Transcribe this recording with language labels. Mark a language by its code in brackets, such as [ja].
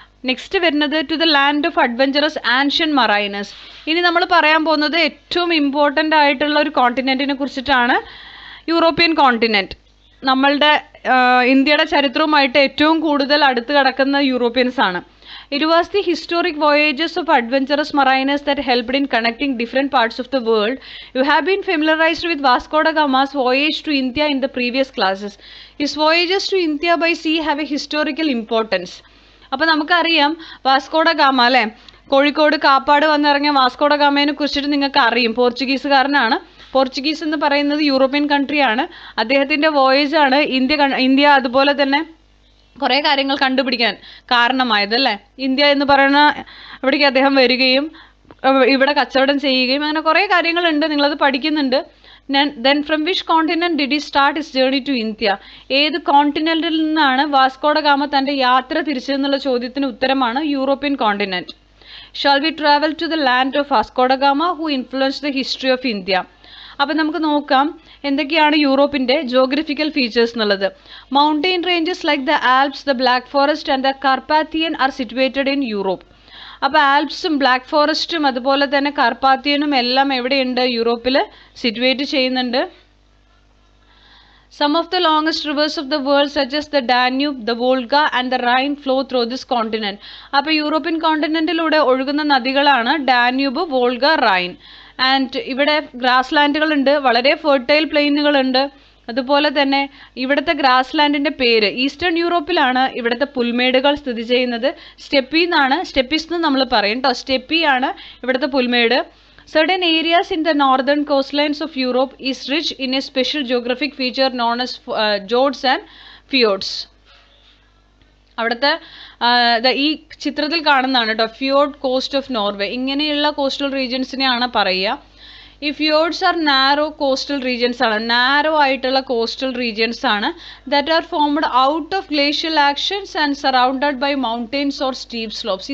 [en] Next വരുന്നത് to the land of adventurous ancient mariners. [ml] ഇനി നമ്മൾ പറയാൻ പോകുന്നത് ഏറ്റവും ഇമ്പോർട്ടൻ്റ് ആയിട്ടുള്ള ഒരു കോണ്ടിനെൻറ്റിനെ കുറിച്ചിട്ടാണ്, യൂറോപ്യൻ കോണ്ടിനെൻറ്റ്. നമ്മളുടെ ഇന്ത്യയുടെ ചരിത്രവുമായിട്ട് ഏറ്റവും കൂടുതൽ അടുത്ത് കിടക്കുന്ന യൂറോപ്യൻസ് ആണ്. [en] It was the historic voyages of adventurous mariners that helped in connecting different parts of the world. You have been familiarized with Vasco da Gama's voyage to India in the previous classes. His voyages to India by sea have a historical importance. [ml] അപ്പോൾ നമുക്കറിയാം Vasco da Gama അല്ലേ, Kozhikode Kappad വന്നിറങ്ങിയ Vasco ഡ ഗാമയെ കുറിച്ചിട്ട് നിങ്ങൾക്ക് അറിയും. പോർച്ചുഗീസുകാരനാണ്. Portuguese എന്ന് പറയുന്നത് European കൺട്രിയാണ്. അദ്ദേഹത്തിൻ്റെ വോയേജാണ് India അതുപോലെ തന്നെ കുറേ കാര്യങ്ങൾ കണ്ടുപിടിക്കാൻ കാരണമായതല്ലേ. ഇന്ത്യ എന്ന് പറയുന്ന ഇവിടേക്ക് അദ്ദേഹം വരികയും ഇവിടെ കച്ചവടം ചെയ്യുകയും അങ്ങനെ കുറേ കാര്യങ്ങളുണ്ട്, നിങ്ങളത് പഠിക്കുന്നുണ്ട്. [en] Then from which continent did he start his journey to India? [ml] ഏത് കോണ്ടിനെന്റിൽ നിന്നാണ് വാസ്കോ ഡ ഗാമ തൻ്റെ യാത്ര തിരിച്ചതെന്നുള്ള ചോദ്യത്തിന് ഉത്തരമാണ് European continent. [en] Shall we travel to the land of Vasco da Gama who influenced the history of India? [ml] അപ്പം നമുക്ക് നോക്കാം എന്തൊക്കെയാണ് യൂറോപ്പിൻ്റെ ജോഗ്രഫിക്കൽ ഫീച്ചേഴ്സ് എന്നുള്ളത്. [en] Mountain ranges like the Alps, the Black Forest and the Carpathian are situated in Europe. [ml] അപ്പോൾ ആൽപ്സും black ഫോറസ്റ്റും അതുപോലെ തന്നെ കാർപ്പാത്തിയനും എല്ലാം എവിടെയുണ്ട്? യൂറോപ്പിൽ സിറ്റുവേറ്റ് ചെയ്യുന്നുണ്ട്. [en] Some of the longest rivers of the world such as the Danube, the Volga and the Rhine flow through this continent. [ml] അപ്പോൾ European കോണ്ടിനെന്റിലൂടെ ഒഴുകുന്ന നദികളാണ് Danube, Volga, Rhine. And ഇവിടെ ഗ്രാസ് ലാൻഡുകളുണ്ട്, വളരെ ഫെർട്ടൈൽ പ്ലെയിനുകളുണ്ട്. അതുപോലെ തന്നെ ഇവിടുത്തെ ഗ്രാസ് ലാൻഡിൻ്റെ പേര്, ഈസ്റ്റേൺ യൂറോപ്പിലാണ് ഇവിടുത്തെ പുൽമേടുകൾ സ്ഥിതി ചെയ്യുന്നത്. സ്റ്റെപ്പീസ് എന്ന് നമ്മൾ പറയും കേട്ടോ. സ്റ്റെപ്പി ആണ് ഇവിടുത്തെ പുൽമേട്. [en] Certain areas in the northern coastlines of Europe is rich in a special geographic feature known as fjords and fjords. [ml] അവിടുത്തെ ഈ ചിത്രത്തിൽ കാണുന്നതാണ് കേട്ടോ, ഫ്യോർഡ് കോസ്റ്റ് ഓഫ് നോർവേ. ഇങ്ങനെയുള്ള കോസ്റ്റൽ റീജിയൻസിനെയാണ് പറയുക. [en] ഈ fjords are narrow coastal regions ആണ്, [ml] നാരോ ആയിട്ടുള്ള കോസ്റ്റൽ റീജിയൻസ് ആണ്, [en] That are formed out of glacial actions and surrounded by mountains or steep slopes.